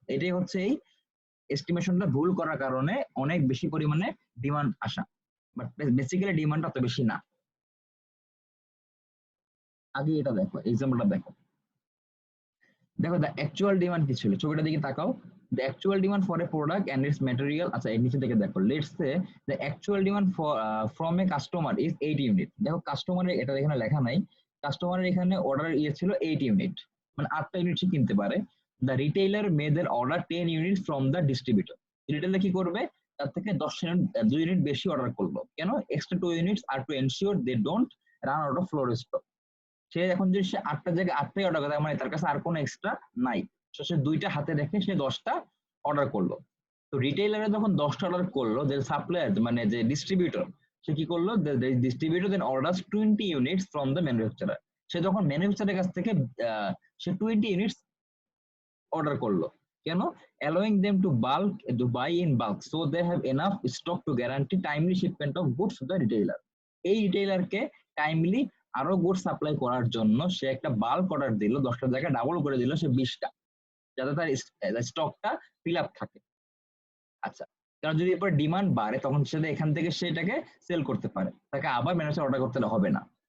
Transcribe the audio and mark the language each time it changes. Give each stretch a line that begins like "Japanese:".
Bangla: এটাই হচ্ছে এই এস্টিমেশনটা ভুল করার কারণে অনেক বেশি পরিমাণে ডিমান্ড আসা, বাট বেসিক্যালি ডিমান্ড অত বেশি না। আগে এটা দেখো, এক্সাম্পলটা দেখো, দেখো দ্য অ্যাকচুয়াল ডিমান্ড কি ছিল, ছবিটা দিকে তাকাও।
English: The actual demand for a product and its material,
Bangla: আচ্ছা এর নিচে থেকে দেখো,
English: let's say the actual demand for from a customer is 8 unit।
Bangla: দেখো কাস্টমারের, এটা এখানে লেখা নাই, কাস্টমারের এখানে অর্ডার ছিল 8 ইউনিট, মানে 8টা ইউনিট সে কিনতে পারে।
English: The retailer made their order 10 units from the distributor।
Bangla: Retailer কি করবে, তার থেকে 2 ইউনিট বেশি অর্ডার করলো, কেন?
English: Extra 2 units are to ensure they don't run out of floor stock.
Bangla: সে এখন যদি সে 8টার জায়গায় 8টাই অর্ডার করে, মানে তার কাছে আর কোনো এক্সট্রা নাই, সে 2টা হাতে রেখে সে 10টা অর্ডার করলো। তো রিটেইলারে যখন 10টা অর্ডার করলো, যে সাপ্লায়ার মানে যে ডিস্ট্রিবিউটর, সে কি করলো,
English: Distributor then orders 20 units from the manufacturer.
Bangla: সে যখন ম্যানুফ্যাকচারের কাছ থেকে সে 20 ইউনিটস অর্ডার করলো, কেন?
English: allowing them to buy in bulk so they have enough stock to guarantee timely shipment of goods to the retailer।
Bangla: এই রিটেইলারকে টাইমলি আরো goods supply করার জন্য সে একটা বাল্ক অর্ডার দিল, 10টার জায়গায় ডাবল করে দিল সে 20টা, যাতে তার স্টকটা ফিল আপ থাকে। আচ্ছা, কারণ যদি এরপর ডিমান্ড বাড়ে তখন সে এখান থেকে সেটাকে সেল করতে পারে, তাকে আবার ম্যানুফ্যাকচার অর্ডার করতে হবে না।